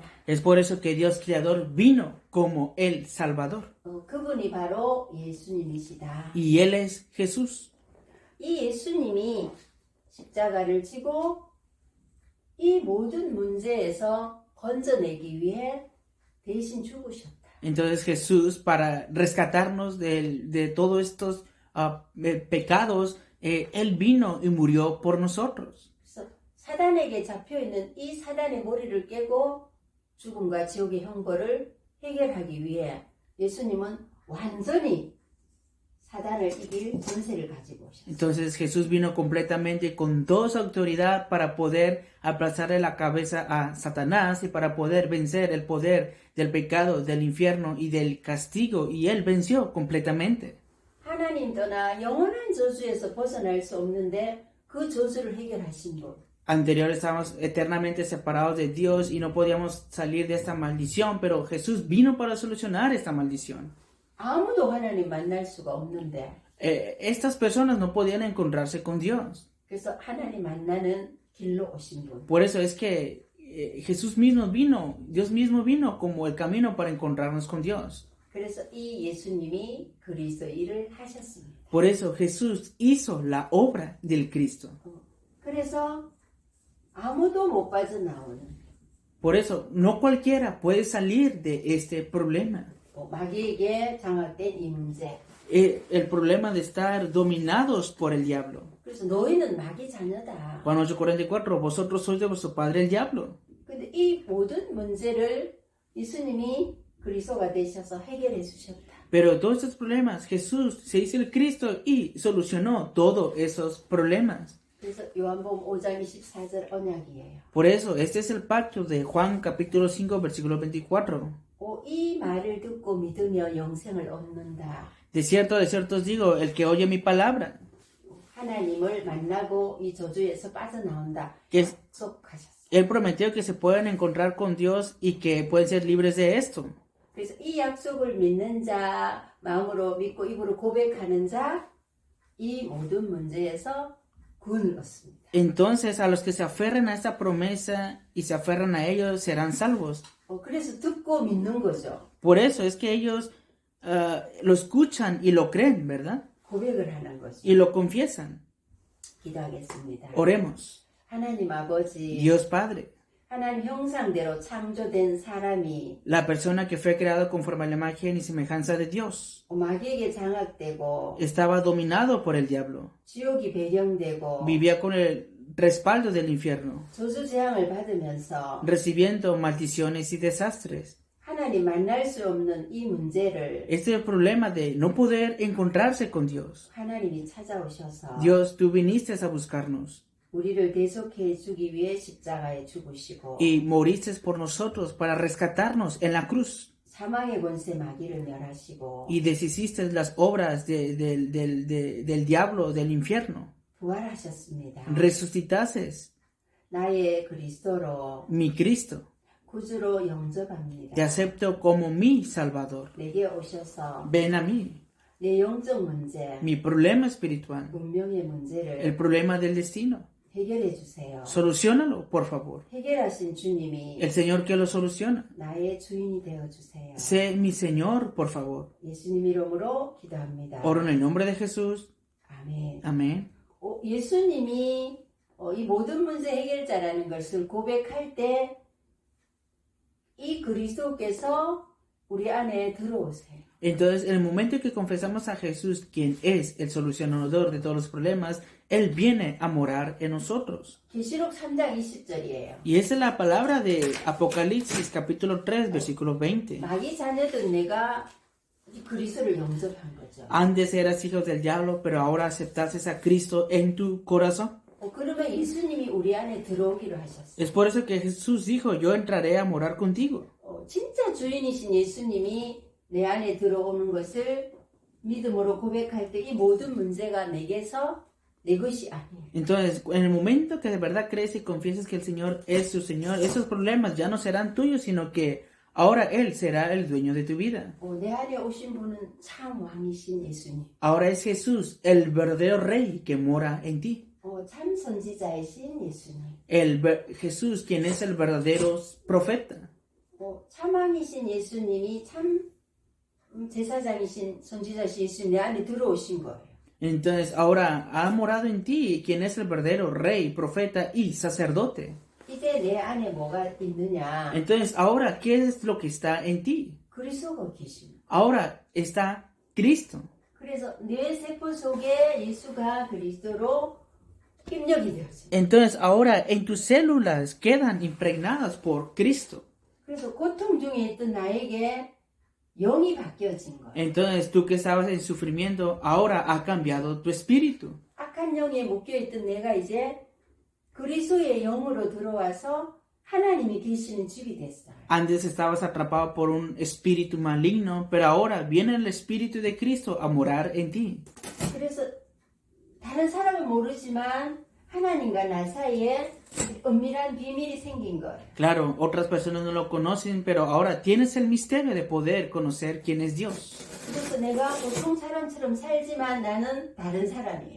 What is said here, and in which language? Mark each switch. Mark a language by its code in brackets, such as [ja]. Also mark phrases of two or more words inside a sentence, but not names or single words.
[es] Es por eso que Dios Creador vino como el Salvador. [ko] 그분이 바로 예수님이시다. [es] Y Él es Jesús. [ko] 이 예수님이 십자가를 지고 이 모든 문제에서 건져내기 위해 대신 죽으셨다. [es] Entonces Jesús, para rescatarnos de todos estos pecados, Él vino y murió por nosotros. [ko] 그래서 사단에게 잡혀있는 이 사단의 머리를 깨고 죽음과 지옥의 형벌을 해결하기 위해 예수님은 완전히 사단을 이길 전세를 가지고 오셨어요. [es] Entonces Jesús vino completamente con toda su autoridad para poder aplazarle la cabeza a Satanás y para poder vencer el poder del pecado, del infierno y del castigo. Y Él venció completamente. [ko] 하나님 떠나 영원한 저주에서 벗어날 수 없는데 그 저주를 해결하신 분. [es] Anterior estábamos eternamente separados de Dios y no podíamos salir de esta maldición, pero Jesús vino para solucionar esta maldición. [ko] 아무도 하나님 만날 수가 없는데 [es] Estas personas no podían encontrarse con Dios. [ko] 그래서 하나님 만나는 길로 오신 분. [es] Por eso es que Jesús mismo vino, Dios mismo vino como el camino para encontrarnos con Dios. [ko] 그래서 이 예수님이 그리스도 일을 하셨습니다. [es] Por eso Jesús hizo la obra del Cristo. [ko] 그래서 아무도 못 빠져나오는 [es] Por eso no cualquiera puede salir de este problema. [ko] 마귀에게 장악된 이 문제. [es] El problema de estar dominados por el diablo. [ko] 그래서 너희는 마귀 자녀다. [es] Juan 8:44, vosotros sois de vuestro padre el diablo. [ko] 근데 이 모든 문제를 예수님이 그리스도가 되셔서 해결해 주셨다. [es] Pero todos estos problemas, Jesús se hizo el Cristo y solucionó todos esos problemas. [ko] 그래서 요한복음 5장 24절 언약이에요. [es] Por eso, este es el pacto de Juan capítulo 5, versículo 24. [ko] 이 말을 듣고 믿으며 영생을 얻는다. [es] De cierto os digo, el que oye mi palabra, [ko] 하나님을 만나고 이 저주에서 빠져나온다. [es] que [ko] 약속하셨어요. [es] Él prometió que se pueden encontrar con Dios y que pueden ser libres de esto. [ko] 그래서 이 약속을 믿는 자, 마음으로 믿고 입으로 고백하는 자, 이 모든 문제에서 구원을 얻습니다. [es] Entonces, a los que se aferran a esta promesa y se aferran a ellos serán salvos. [ko] 그래서 듣고 믿는 거죠. [es] Por eso es que ellos lo escuchan y lo creen, ¿verdad? [ko] 고백을 하는 거죠. [es] Y lo confiesan. [ko] 기도하겠습니다. [es] Oremos. [ko] 하나님 아버지, [es] Dios Padre, [ko] 하나님 형상대로 창조된 사람이 [es] la persona que fue creado conforme a la imagen y semejanza de Dios, [ko] 마귀에게 장악되고 [es] estaba dominado por el diablo, [ko] 지옥이 배경되고 [es] vivía con el respaldo del infierno, [ko] 저주 재앙을 받으면서 [es] recibiendo maldiciones y desastres. [ko] 하나님 만날 수 없는 이 문제를 [es] Este es el problema de no poder encontrarse con Dios. [ko] 하나님이 찾아오셔서 [es] Dios, tú viniste a buscarnos [ko] 우리를 대속해 주기 위해 십자가에 죽으시고 [es] y moriste por nosotros para rescatarnos en la cruz [ko] 사망의 권세 마귀를 멸하시고 [es] y deshiciste las obras del diablo, del infierno. [ko] 부활하셨습니다. [es] Resucitases, [ko] 나의 그리스도로 [es] mi Cristo. [ko] 구주로 영접합니다. [es] Te acepto como mi Salvador. [ko] 내게 오셔서 [es] Ven a mí. [ko] 내 영적 문제, [es] Mi problema espiritual, [ko] 운명의 문제를 [es] el problema del destino. [ko] 해결해 주세요. [es] Soluciónalo, por favor. [ko] 해결하신 주님이 [es] El Señor que lo soluciona. [ko] 나의 주인이 되어 주세요. [es] Sé mi Señor, por favor. [ko] 예수님 이름으로 기도합니다. [es] Oro en el nombre de Jesús. [ko] 아멘. [es] Amén. [ko] 예수님이 이 모든 문제 해결자라는 것을 고백할 때 이 그리스도께서 우리 안에 들어오세요. [es] Entonces, en el momento que confesamos a Jesús, quien es el solucionador de todos los problemas, Él viene a morar en nosotros. [ko] 계시록 3장 20절이에요. [es] Y esa es la palabra de Apocalipsis, capítulo 3, versículo 20. [ko] 마귀 자녀들 내가 이 그리스도를 영접한 거죠. [es] Antes eras hijos del diablo, pero ahora aceptaste a Cristo en tu corazón. [ko] 그러면 예수님이 우리 안에 들어오기로 하셨어요. [es] Es por eso que Jesús dijo, yo entraré a morar contigo. [ko] 진짜 주인이신 예수님이 내 안에 들어오는 것을 믿음으로 고백할 때 이 모든 문제가 내게서 내 것이 아니에요. [es] Entonces, en el momento que de verdad crees y confiesas que el Señor es tu Señor, esos problemas ya no serán tuyos, sino que ahora Él será el dueño de tu vida. [ko] 내 안에 오신 분은 참 왕이신 예수님. [es] Ahora es Jesús, el verdadero Rey que mora en ti. [ko] 참 선지자이신 예수님. [es] Jesús, quien es el verdadero profeta. [ko] 참 왕이신 예수님이 참 제사장이신 선지자이신 예수님 내 안에 들어오신 거예요. [es] Entonces, ahora ha morado en ti, quien es el verdadero Rey, profeta y sacerdote. [ko] 이제 내 안에 뭐가 있느냐? [es] Entonces, ahora, ¿qué es lo que está en ti? [ko] 그리스도가 계십니다. [es] Ahora está Cristo. [ko] 그래서 뇌 세포 속에 예수가 그리스도로 입력이 되었어요. [es] Entonces, ahora en tus células quedan impregnadas por Cristo. [ko] 그래서 고통 중에 있던 나에게 영이 바뀌어진 거예요. [es] Entonces, tú que estabas en sufrimiento, ahora ha cambiado tu espíritu. [ko] 악한 영에 묶여있던 내가 이제 그리스도의 영으로 들어와서 하나님이 계시는 집이 됐어요. [es] Antes estabas atrapado por un espíritu maligno, pero ahora viene el espíritu de Cristo a morar en ti. [ko] 그래서 다른 사람은 모르지만 하나님과 나 사이에 은밀한 비밀이 생긴 거예요. [es] Claro, otras personas no lo conocen, pero ahora tienes el misterio de poder conocer quién es Dios. [ko] 그래서 내가 보통 사람처럼 살지만 나는 다른 사람이에요.